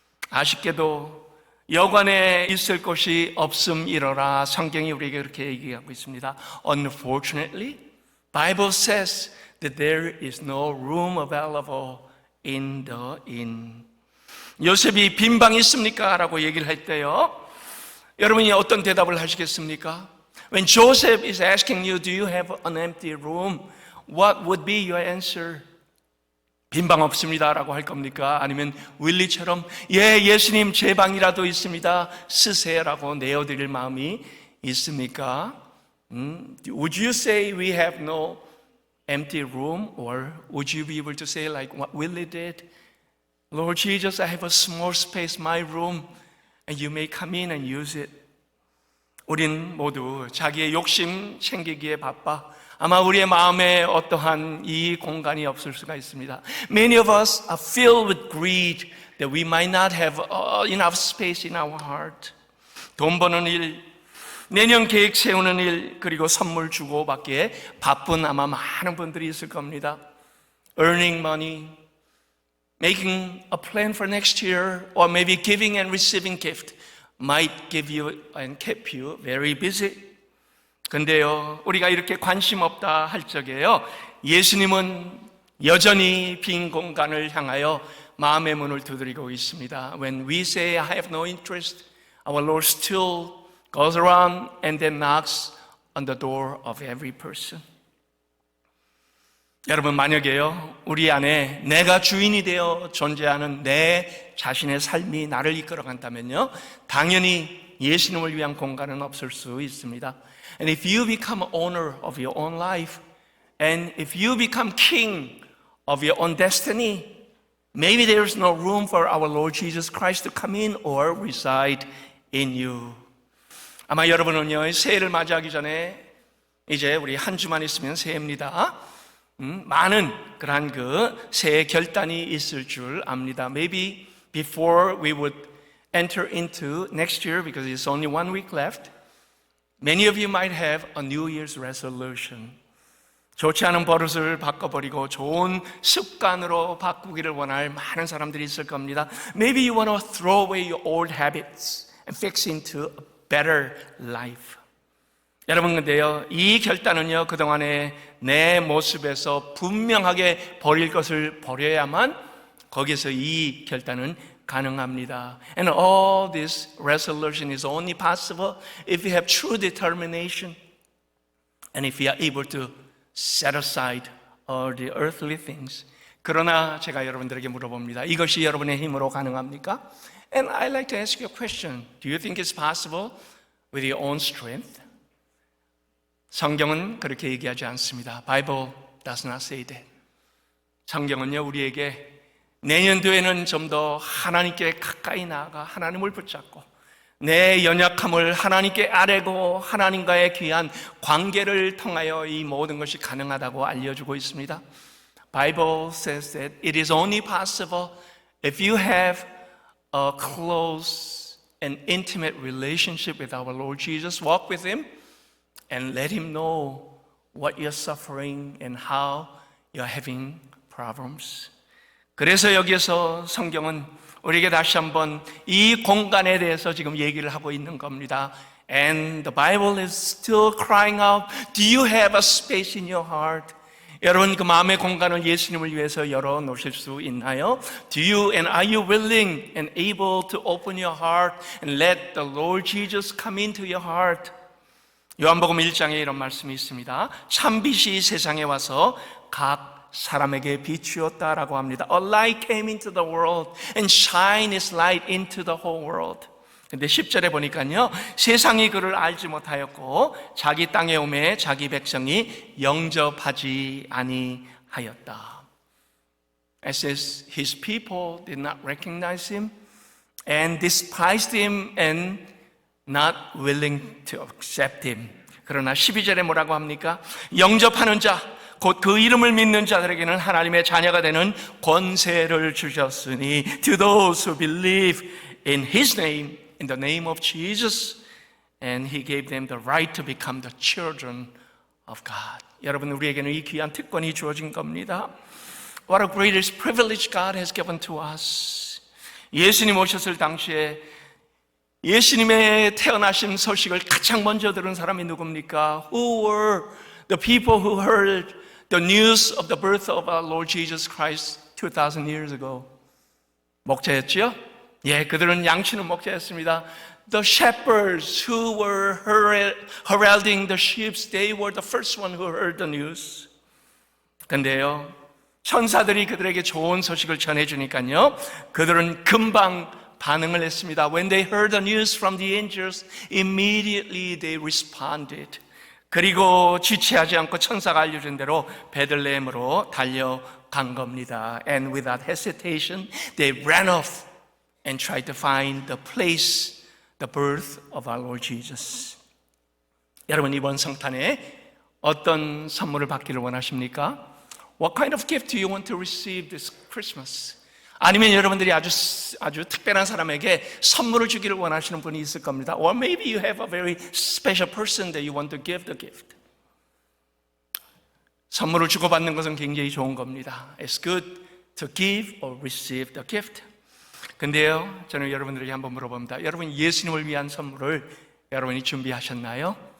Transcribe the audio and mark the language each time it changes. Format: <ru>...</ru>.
<ko>아쉽게도 여관에 있을 곳이 없음이러라. 성경이 우리에게 그렇게 얘기하고 있습니다.</ko> <en>Unfortunately, Bible says that there is no room available in the inn.</en> <ko>요셉이 빈 방이 있습니까? 라고 얘기를 할 때요, 여러분이 어떤 대답을 하시겠습니까?</ko> <en>When Joseph is asking you, do you have an empty room? What would be your answer?</en> <ko>빈 방 없습니다 라고 할 겁니까? 아니면 윌리처럼 예수님 제 방이라도 있습니다 쓰세요 라고 내어드릴 마음이 있습니까?</ko> <en>Would you say we have no empty room? Or would you be able to say like what Willie did? Lord Jesus, I have a small space, my room, and you may come in and use it.</en> <ko>우린 모두 자기의 욕심 챙기기에 바빠 아마 우리의 마음에 어떠한 이 공간이 없을 수가 있습니다.</ko> <en>Many of us are filled with greed that we might not have enough space in our heart.</en> <ko>돈 버는 일, 내년 계획 세우는 일, 그리고 선물 주고 받기에 바쁜 아마 많은 분들이 있을 겁니다.</ko> <en>Earning money, making a plan for next year, or maybe giving and receiving gift might give you and keep you very busy.</en> <ko>근데요, 우리가 이렇게 관심 없다 할 적에요, 예수님은 여전히 빈 공간을 향하여 마음의 문을 두드리고 있습니다.</ko> <en>When we say I have no interest, our Lord still goes around and then knocks on the door of every person.</en> <ko>여러분, 만약에요 우리 안에 내가 주인이 되어 존재하는 내 자신의 삶이 나를 이끌어간다면요, 당연히 예수님을 위한 공간은 없을 수 있습니다.</ko> <en>And if you become owner of your own life, And if you become king of your own destiny, maybe there is no room for our Lord Jesus Christ to come in or reside in you.</en> <ko>아마 여러분은요, 새해를 맞이하기 전에 이제 우리 한 주만 있으면 새해입니다. 많은 그러한 그 새해 결단이 있을 줄 압니다.</ko> <en>Maybe before we would enter into next year, because it's only 1 week left, many of you might have a New Year's resolution.</en> <ko>좋지 않은 버릇을 바꿔버리고 좋은 습관으로 바꾸기를 원할 많은 사람들이 있을 겁니다.</ko> <en>Maybe you want to throw away your old habits and fix into a better life.</en> <ko>여러분, 근데요, 이 결단은요, 그동안에 내 모습에서 분명하게 버릴 것을 버려야만 거기서 이 결단은 가능합니다.</ko> <en>And all this resolution is only possible if you have true determination and if you are able to set aside all the earthly things.</en> <ko>그러나 제가 여러분들에게 물어봅니다. 이것이 여러분의 힘으로 가능합니까?</ko> <en>And I'd like to ask you a question. Do you think it's possible with your own strength?</en> <ko>성경은 그렇게 얘기하지 않습니다.</ko> <en>Bible does not say that.</en> <ko>성경은요, 우리에게 내년도에는 좀 더 하나님께 가까이 나아가 하나님을 붙잡고 내 연약함을 하나님께 아뢰고 하나님과의 귀한 관계를 통하여 이 모든 것이 가능하다고 알려주고 있습니다.</ko> <en>Bible says that it is only possible if you have a close and intimate relationship with our Lord Jesus. Walk with Him and let Him know what you're suffering and how you're having problems.</en> <ko>그래서 여기에서 성경은 우리에게 다시 한번 이 공간에 대해서 지금 얘기를 하고 있는 겁니다.</ko> <en>And the Bible is still crying out, do you have a space in your heart?</en> <ko>여러분, 그 마음의 공간을 예수님을 위해서 열어놓으실 수 있나요?</ko> <en>Do you and are you willing and able to open your heart and let the Lord Jesus come into your heart?</en> <ko>요한복음 1장에 이런 말씀이 있습니다. 참빛이 세상에 와서 각 사람에게 비추었다라고 합니다.</ko> <en>A light came into the world and shine its light into the whole world.</en> <ko>근데 10절에 보니까요, 세상이 그를 알지 못하였고 자기 땅에 오매 자기 백성이 영접하지 아니하였다.</ko> <en>It says his people did not recognize him and despised him and not willing to accept him.</en> <ko>그러나 12절에 뭐라고 합니까? 영접하는 자, 곧 그 이름을 믿는 자들에게는 하나님의 자녀가 되는 권세를 주셨으니</ko> <en>to those who believe in His name, in the name of Jesus, and He gave them the right to become the children of God.</en> <ko>여러분, 우리에게는 이 귀한 특권이 주어진 겁니다.</ko> <en>What a greatest privilege God has given to us.</en> <ko>예수님 오셨을 당시에 예수님의 태어나신 소식을 가장 먼저 들은 사람이 누굽니까?</ko> <en>Who were the people who heard the news of the birth of our Lord Jesus Christ 2,000 years ago?</en> <ko>목자였지요? 예, 그들은 양치는 목자였습니다.</ko> <en>The shepherds who were heralding the sheep, they were the first one who heard the news.</en> <ko>근데요, 천사들이 그들에게 좋은 소식을 전해주니까요, 그들은 금방 반응을 했습니다.</ko> <en>When they heard the news from the angels, immediately they responded.</en> <ko>그리고 지체하지 않고 천사가 알려준 대로 베들레헴으로 달려간 겁니다.</ko> <en>And without hesitation, they ran off and tried to find the place, the birth of our Lord Jesus.</en> <ko>여러분, 이번 성탄에 어떤 선물을 받기를 원하십니까?</ko> <en>What kind of gift do you want to receive this Christmas?</en> <ko>아니면 여러분들이 아주 특별한 사람에게 선물을 주기를 원하시는 분이 있을 겁니다.</ko> <en>Or maybe you have a very special person that you want to give the gift.</en> <ko>선물을 주고받는 것은 굉장히 좋은 겁니다.</ko> <en>It's good to give or receive the gift.</en> <ko>근데요, 저는 여러분들에게 한번 물어봅니다. 여러분, 예수님을 위한 선물을 여러분이 준비하셨나요?</ko>